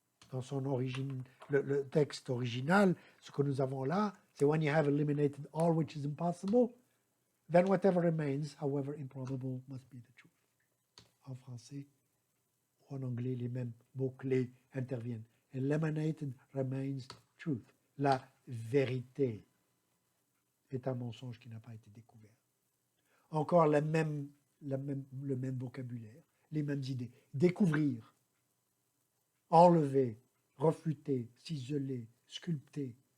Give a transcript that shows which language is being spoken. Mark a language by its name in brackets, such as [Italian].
[French] Dans son origine, le texte original, ce que nous avons là, c'est [English] when you have eliminated all which is impossible, then whatever remains, however improbable, must be the truth. [French] En français ou en anglais, les mêmes mots-clés interviennent. [English] Eliminated remains truth. [French] La vérité est un mensonge qui n'a pas été découvert. Encore le même vocabulaire, les mêmes idées. Découvrir, enlever, refuter, ciseler, sculpter.